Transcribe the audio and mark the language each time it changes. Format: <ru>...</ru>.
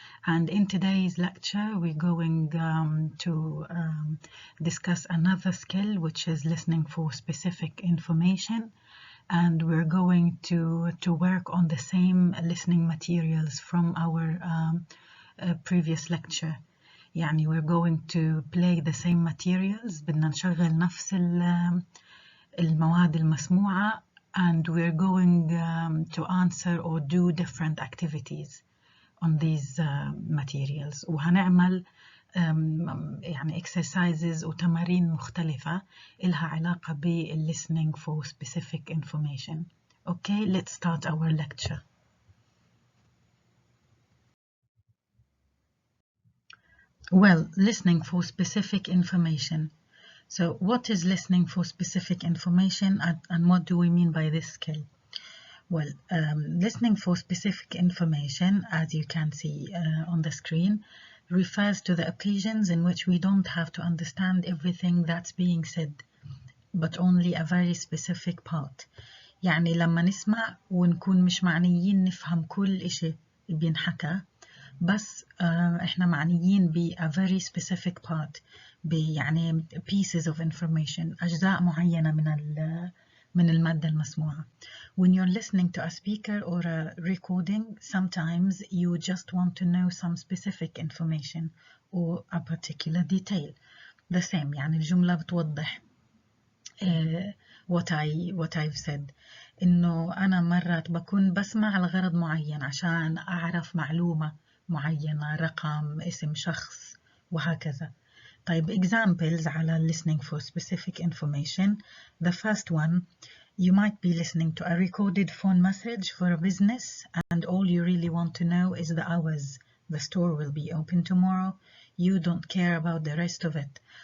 <en>And in today's lecture we're going to discuss another skill, which is listening for specific information, and we're going to work on the same listening materials from our previous lecture. يعني we're going to play the same materials،</en> <ar>بدنا نشغل نفس المواد المسموعة،</ar> <en>and we're going to answer or do different activities on these materials.</en> <ar>وهنعمل يعني exercises وتمارين مختلفة إلها علاقة بال</ar> <en>listening for specific information. Okay, let's start our lecture. Well, listening for specific information. So what is listening for specific information, and what do we mean by this skill? Well, listening for specific information, as you can see on the screen, refers to the occasions in which we don't have to understand everything that's being said, but only a very specific part.</en> <ar>يعني لما نسمع ونكون مش معنيين نفهم كل إشي بينحكى، بس إحنا معنيين ب</ar> <en>a very specific part،</en> <ar>يعني</ar> <en>pieces of information،</en> <ar>أجزاء معينة من المادة المسموعة.</ar> <en>When you're listening to a speaker or a recording, sometimes you just want to know some specific information or a particular detail. The same،</en> <ar>يعني الجملة بتوضح</ar> <en>what I've said.</en> <ar>إنه أنا مرات بكون بسمع لغرض معين عشان أعرف معلومة معينة، رقم، اسم شخص، وهكذا.</ar> <en>طيب examples على listening for specific information. The first one, you might be listening to a recorded phone message for a business, and all you really want to know is the hours the store will be open tomorrow. You don't care about the rest of it.</en>